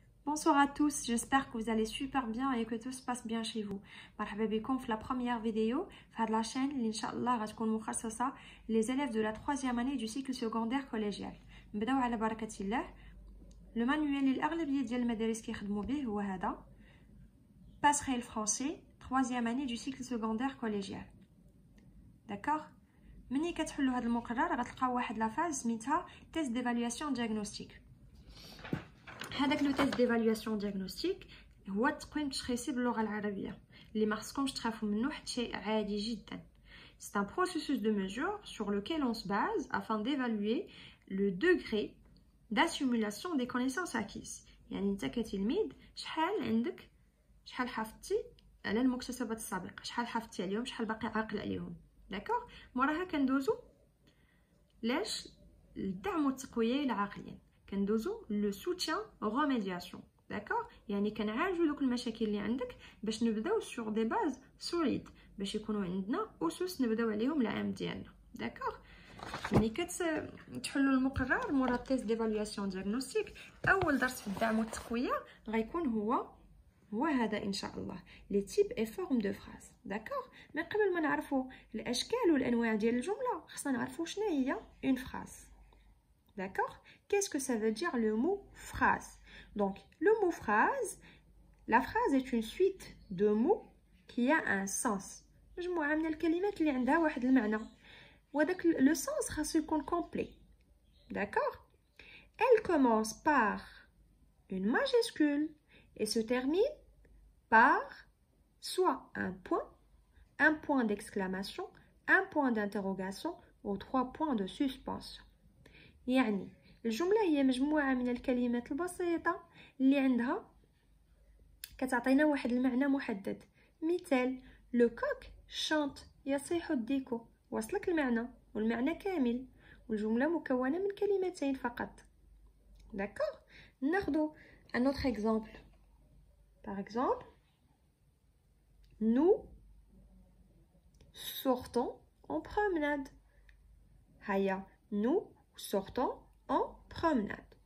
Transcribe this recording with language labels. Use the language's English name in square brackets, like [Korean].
[French] Bonsoir à tous, j'espère que vous allez super bien et que tout se passe bien chez vous. [Arabic] مرحبا بكم في [French] la première vidéo de la chaîne [Arabic] اللي إن شاء الله غتكون مخصصة [French] les élèves de la 3e année du cycle secondaire collégial. [Arabic] نبداو على بركة الله. [French] Le manuel [Arabic] اللي الأغلبية ديال المدارس كيخدموا به هو هذا. [French] Passerelle français 3e année du cycle secondaire collégial. [Arabic] D'accord؟ ملي كتحلوا هذا المقرر غتلقاو واحد لا فاز سميتها [French] test d'évaluation diagnostique. [Arabic] هذاك لو تيست ديفالواسيون دياغنوستيك هو التقويم التشخيصي باللغه العربيه اللي ما خصكمش تخافوا منه حتى شيء عادي جدا. [French] C'est un processus de mesure sur lequel on se base afin d'évaluer le degré d'assimilation des connaissances acquises. [Arabic] يعني انت كتلميذ شحال حفظتي على المكتسبات السابقه، شحال حفظتي عليهم، شحال باقي عاقل عليهم. داكوغ؟ موراها كندوزو لاش الدعم والتقويه العقليين، كندوزو لو سوتيان روميدياسيون. داكوغ؟ يعني كنعالجو دوك المشاكل اللي عندك باش نبداو سور دي باز سوليد، باش يكونوا عندنا اسس نبداو عليهم العام ديالنا. داكوغ؟ ملي كتحلوا المقرر مورا تيست ديفالواسيون دياغنوستيك، اول درس في الدعم والتقويه غيكون هو هذا ان شاء الله، لي تيب اي فورم دو فراز. داكوغ؟ من قبل ما نعرفوا الاشكال والانواع ديال الجمله خصنا نعرفوا شنو هي اون فراز. [French] D'accord? Qu'est-ce que ça veut dire le mot phrase? Donc, le mot phrase, la phrase est une suite de mots qui a un sens. [Arabic] مجموعة من الكلمات اللي عندها واحد المعنى. وهذاك [French] le sens [Arabic] خاصو يكون complet. [French] D'accord? Elle commence par une majuscule et se termine par soit un point d'exclamation, un point d'interrogation ou 3 points de suspension. [Arabic] يعني الجملة هي مجموعة من الكلمات البسيطة اللي عندها كتعطينا واحد المعنى محدد. مثال لو كوك شانت يصيح الديكو، وصلك المعنى والمعنى كامل، والجملة مكونة من كلمتين فقط. [French] داكوغ؟ [Arabic] ناخدو [French] un autre exemple. Par exemple, nous sortons en promenade. هيا nous sortons en promenade.